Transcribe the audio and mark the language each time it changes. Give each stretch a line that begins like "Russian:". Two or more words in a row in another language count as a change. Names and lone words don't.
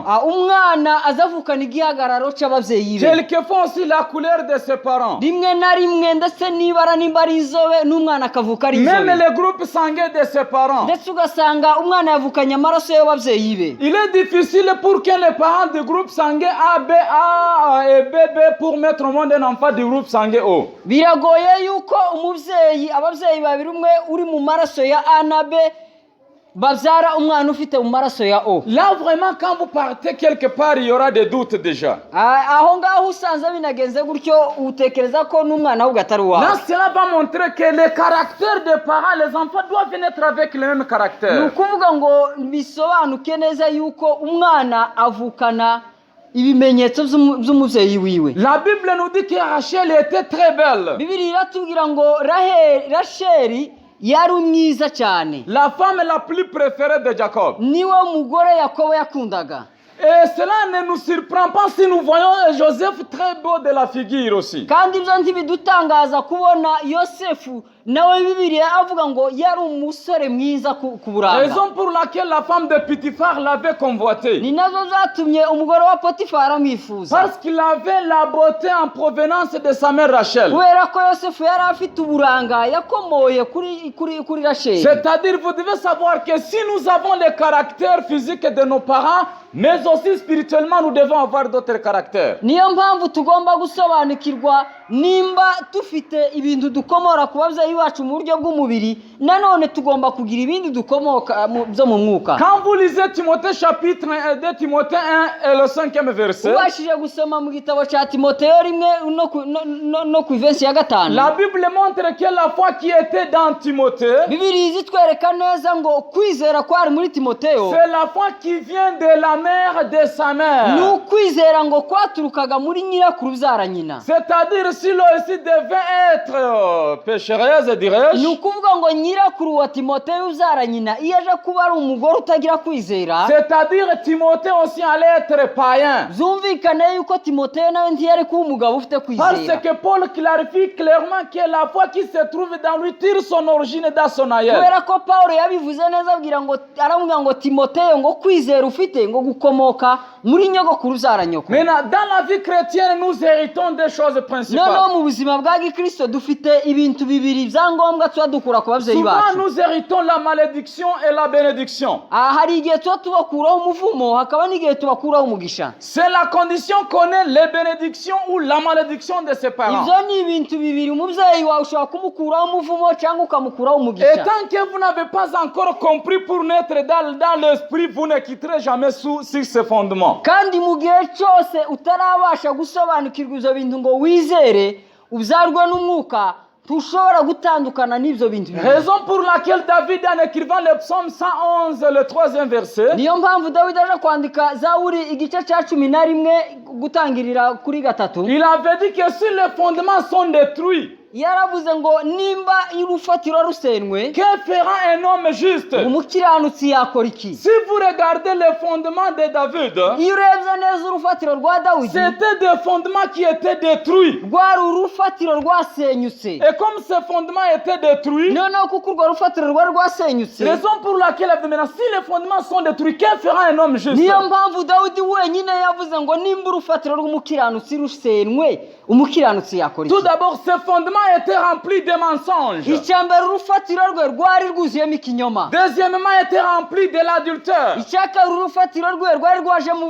Kinyarwanda: umwana azavukana igihagararo cy'ababyeyi be.
French: Quelquefois aussi la couleur de ses parents.
Kinyarwanda: Rimwe na rimwe ndetse nibara nimba ari inzobe n'umwana akavuka ari
French: Même
Kinyarwanda: inzobe,
French: le groupe sanguin de ses parents.
Kinyarwanda: ndetse ugasanga umwana yavukanye amaraso y'ababyeyi be.
French: Il est difficile pour que les parents du groupe sanguin A et BB pour mettre au monde un enfant du groupe sanguin O.
Kinyarwanda: Biragoye yuko ababyeyi babiri, umwe uri mu maraso ya A na B, babyara umwana ufite mu maraso ya O.
French: Là vraiment quand vous partez quelque part, il y aura des doutes déjà.
Kinyarwanda: Aho ngaho usanze binagenze gutyo utekereza ko n'umwana ahubwo atari
French: Là
Kinyarwanda: uwawe.
French: cela va montrer que le caractère des parents, les enfants doivent naître avec le même
Kinyarwanda: Ni
French: caractère.
Kinyarwanda: ukuvuga ngo bisobanuke neza yuko umwana avukana ibimenyetso by'umubyeyi wiwe.
French: La Bible nous dit que Rachel était très belle.
Kinyarwanda: Bibiliya iratubwira ngo Rasheli yari mwiza cyane,
French: La femme la plus préférée de Jacob.
Kinyarwanda: niwe mugore Yakobo yakundaga.
French: Et cela ne nous surprend pas si nous voyons Joseph très beau de la figure aussi.
Kinyarwanda: Kandi ibyo ntibidutangaza kubona Yosefu nawe Bibiliya avuga ngo yari umusore mwiza ku buranga.
French: Raison pour laquelle la femme de Potiphar l'avait convoité.
Kinyarwanda: Ni nazo zatumye umugore wa Potifari amwifuza,
French: Parce qu'il avait la beauté en provenance de sa mère Rachel.
Kinyarwanda: kubera ko Yosefu yari afite uburanga yakomoye kuri Rasheli.
French: C'est-à-dire, vous devez savoir que si nous avons le caractère physique de nos parents, mais aussi spirituellement, nous devons avoir d'autres caractères.
Kinyarwanda: Niyo mpamvu tugomba gusobanukirwa nimba dufite ibintu dukomora ku babyeyi bacu mu buryo bw'umubiri, nanone tugomba kugira ibindi dukomoka byo mu mwuka.
French: Quand vous lisez Timothée chapitre 1 de Timothée 1 et le 5e verset,
Kinyarwanda: Ubashije gusoma mu gitabo cya Timoteyo rimwe no ku ivensi ya gatanu,
French: la Bible montre que la foi qui était dans Timothée,
Kinyarwanda: Bibiliya izitwereka neza ngo kwizera kwari muri Timoteyo
French: c'est la foi qui vient de la mère de sa
Kinyarwanda: ni
French: mère.
Kinyarwanda: ukwizera ngo kwaturukaga muri nyirakuru ubyara nyina.
French: C'est-à-dire, si l'on aussi devait être pécheresse,
Kinyarwanda: Ni
French: dirais-je,
Kinyarwanda: ukuvuga ngo nyirakuru wa Timoteyo ubyara nyina iyo aje kuba ari umugore utagira kwizera,
French: c'est-à-dire Timothée aussi allait être païen.
Kinyarwanda: byumvikane yuko Timoteyo nawe ntiyari kuba umugabo ufite
French: Parce
Kinyarwanda: kwizera,
French: que Paul clarifie clairement que la foi qui se trouve dans lui tire son origine dans son aïeul.
Kinyarwanda: kubera ko Pawulo yabivuze neza aravuga ngo Timoteyo ngo kwizera ufite ngo gukomoka muri nyogokuru ubyara nyoko.
French: Maintenant, dans la vie chrétienne, nous héritons des choses principales.
Kinyarwanda: Noneho mu buzima bwa Gikristo dufite ibintu bibiri bya ngombwa tuba dukura ku babyeyi
French: Souvent,
Kinyarwanda: bacu.
French: nous héritons la malédiction et la bénédiction.
Kinyarwanda: Hari igihe tuba tubakuraho umuvumo, hakaba n'igihe tubakuraho umugisha.
French: C'est la condition qu'on ait les bénédictions ou la malédiction de ses parents.
Kinyarwanda: Ibyo ni ibintu bibiri, umubyeyi wawe ushobora kumukuraho umuvumo cyangwa ukamukuraho
French: Et
Kinyarwanda: umugisha.
French: tant que vous n'avez pas encore compris pour naître dans l'esprit, vous ne quitterez jamais sur ce fondement.
Kinyarwanda: Kandi mu gihe cyose utarabasha gusobanukirwa ibyo bintu ngo wizere, ubyarwe n'umwuka ntushobora gutandukana n'ibyo bintu bibiri.
French: Raison pour laquelle David, en écrivant le psaume 111, le 3e verset,
Kinyarwanda: niyo mpamvu Dawidi aje kwandika Zaburi igice cya 11 gutangirira kuri 3.
French: il avait dit que si les fondements sont détruits,
Kinyarwanda: yaravuze ngo nimba urufatiro rusenwe,
French: que fera un homme juste?
Kinyarwanda: umukiranutsi yakora iki?
French: Si vous regardez les fondements de David,
Kinyarwanda: iyo urebye neza urufatiro rwa Dawidi,
French: c'était des fondements qui étaient détruits.
Kinyarwanda: rwari urufatiro rwasenyutse.
French: Et comme ces fondements étaient détruits,
Kinyarwanda: noneho kuko urwo rufatiro rwari rwasenyutse,
French: raison pour laquelle maintenant, si les fondements sont détruits, que fera un homme juste?
Kinyarwanda: niyo mpamvu Dawidi wenyine yavuze ngo nimba urufatiro rw'umukiranutsi rusenwe, umukiranutsi yakora iki?
French: Tout d'abord, ces fondements étaient remplis de mensonges.
Kinyarwanda: icya mbere urufatiro rwe rwari rwuzuyemo ikinyoma.
French: Deuxièmement, étaient remplis de l'adultère.
Kinyarwanda: icya kabiri urufatiro rwe rwari rwaje mu